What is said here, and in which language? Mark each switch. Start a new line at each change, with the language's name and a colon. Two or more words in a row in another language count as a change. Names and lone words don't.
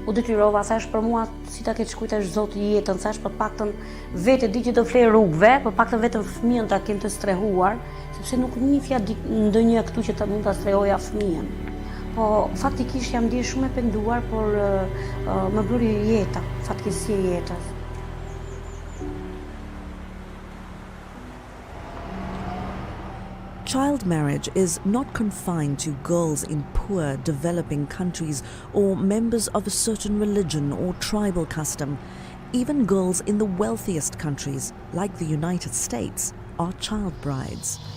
Albanian: u detyrova, thash për mua si ta ketë shkujt është Zoti jetën, thash për paktën vetë di që do flej rrugëve, për paktën vetëm fëmijën ta kem të strehuar, sepse nuk njihja ndonjë këtu që ta mund ta strehoja fëmijën. Po faktikisht jam ndjer shumë e penduar, por më bëri jeta, fatkeqësia e jetës.
English: Child marriage is not confined to girls in poor, developing countries or members of a certain religion or tribal custom. Even girls in the wealthiest countries, like the United States, are child brides.